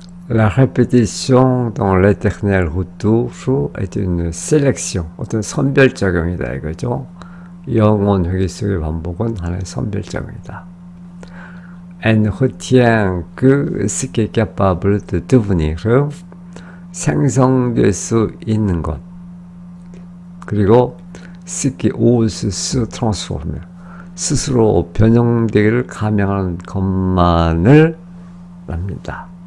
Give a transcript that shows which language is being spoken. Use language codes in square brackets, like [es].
[fr] La répétition dans l'éternel retour est une sélection, [ko] 어떤 선별작용이다 이거죠. 영혼 회귀 속의 반복은 하나의 선별작용이다. [fr] Elle retient que ce qui est capable de devenir, [ko] 생성될 수 있는 것. 그리고 [fr] ce qui ose se transformer, [ko] 스스로 변형되기를 감행하는 것만을 납니다.